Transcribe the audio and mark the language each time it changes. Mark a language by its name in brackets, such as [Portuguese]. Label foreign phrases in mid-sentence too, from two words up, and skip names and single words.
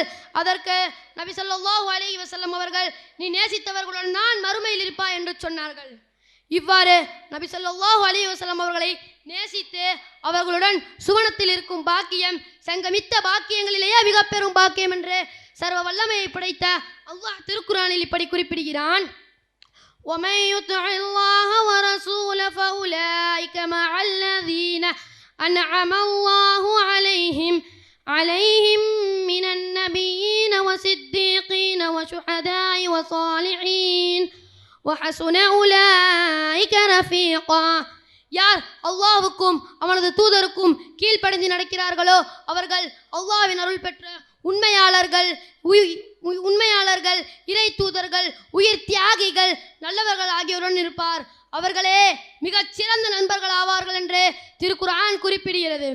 [Tamil] அதற்கு நபி [Arabic] صلى الله عليه وسلم [Tamil] அவர்கள், நீ நேசித்தவர்களுடன் நான் மறுமையில் இருப்பாய் என்று சொன்னார்கள். இவ்வாறு நபி [Arabic] صلى الله عليه وسلم [Tamil] அவர்களை நேசித்து அவர்களுடன் சுவனத்தில் இருக்கும் பாக்கியம் சங்கமித்த பாக்கியங்களிலேயே மிக பெரும் பாக்கியம் என்று சர்வ வல்லமையை படைத்த அல்லாஹ் திருக்குர்ஆனில் இப்படி குறிப்பிடுகிறான். [Arabic] وَمَن يُطِعِ اللَّهَ وَرَسُولَهُ فَأُولَٰئِكَ مَعَ الَّذِينَ أَنْعَمَ اللَّهُ عليهم من النبيين والصديقين والشهداء والصالحين وحسن أولئك رفيقا. [Tamil] யார் அல்லாஹ்வுக்கும் அவனது தூதருக்கும் கீழ்ப்படிந்து நடக்கிறார்களோ அவர்கள் அல்லாஹ்வின் அருள் பெற்ற உண்மையாளர்கள், இறை தூதர்கள், உயிர் தியாகிகள், நல்லவர்கள் ஆகியோருடன் இருப்பார். அவர்களே மிகச் சிறந்த நண்பர்கள் ஆவார்கள் என்று திருக்குர்ஆன் குறிப்பிடுகிறது.